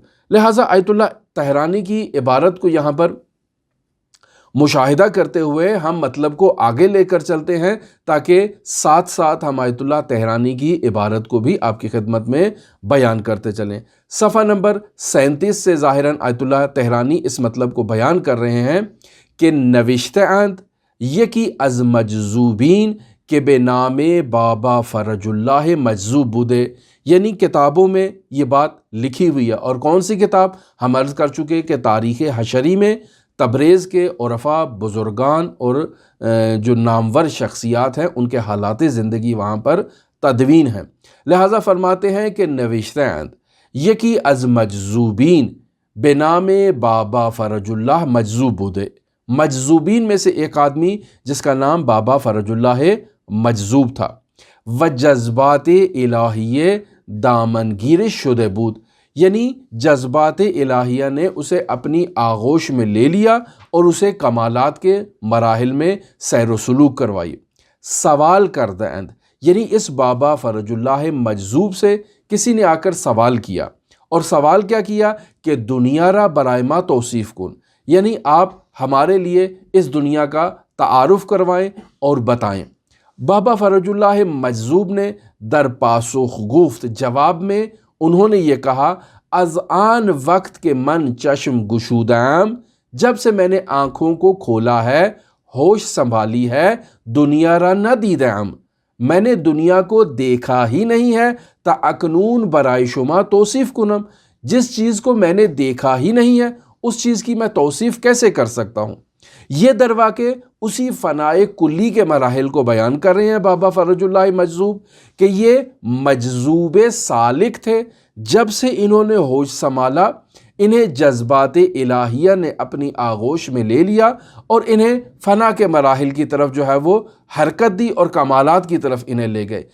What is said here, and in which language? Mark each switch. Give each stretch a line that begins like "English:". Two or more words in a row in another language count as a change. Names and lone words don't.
Urdu: لہٰذا آیت اللہ طحرانی کی عبارت کو یہاں پر مشاہدہ کرتے ہوئے ہم مطلب کو آگے لے کر چلتے ہیں تاکہ ساتھ ساتھ ہم آیت اللہ طحرانی کی عبارت کو بھی آپ کی خدمت میں بیان کرتے چلیں۔ صفحہ نمبر 37 سے ظاہراً آیت اللہ طحرانی اس مطلب کو بیان کر رہے ہیں کہ
Persian: نوشتہ اند یکی از مجذوبین کہ بے نام بابا فرج اللہ مجذوب بودے،
Urdu: یعنی کتابوں میں یہ بات لکھی ہوئی ہے۔ اور کون سی کتاب؟ ہم عرض کر چکے کہ تاریخ حشری میں تبریز کے عرفا، بزرگان اور جو نامور شخصیات ہیں ان کے حالات زندگی وہاں پر تدوین ہیں۔ لہٰذا فرماتے ہیں کہ
Persian: نوشتہ اند یکی از مجذوبین بے نام بابا فرج اللہ مجذوب بودے،
Urdu: مجذوبین میں سے ایک آدمی جس کا نام بابا فرج اللہ مجذوب تھا،
Persian: و جذبات الہیہ دامنگیر شدہ بود،
Urdu: یعنی جذبات الہیہ نے اسے اپنی آغوش میں لے لیا اور اسے کمالات کے مراحل میں سیر و سلوک کروائی۔
Persian: سوال کردہ اند،
Urdu: یعنی اس بابا فرج اللہ مجذوب سے کسی نے آ کر سوال کیا، اور سوال کیا کیا کہ
Persian: دنیا را برائے ما توصیف کن،
Urdu: یعنی آپ ہمارے لیے اس دنیا کا تعارف کروائیں اور بتائیں۔ بابا فرج اللہ مجذوب نے
Persian: در پاسخ گفت،
Urdu: جواب میں انہوں نے یہ کہا،
Persian: از آن وقت کے من چشم گشودام،
Urdu: جب سے میں نے آنکھوں کو کھولا ہے، ہوش سنبھالی ہے،
Persian: دنیا را نہ دیدام،
Urdu: میں نے دنیا کو دیکھا ہی نہیں ہے،
Persian: تا اکنون برائے شما توصیف کنم،
Urdu: جس چیز کو میں نے دیکھا ہی نہیں ہے اس چیز کی میں توصیف کیسے کر سکتا ہوں؟ یہ در واقع اسی فنائے کلی کے مراحل کو بیان کر رہے ہیں بابا فرج اللہ مجذوب کہ یہ مجذوب سالک تھے۔ جب سے انہوں نے ہوش سنبھالا، انہیں جذبات الہیہ نے اپنی آغوش میں لے لیا اور انہیں فنا کے مراحل کی طرف جو ہے وہ حرکت دی اور کمالات کی طرف انہیں لے گئے۔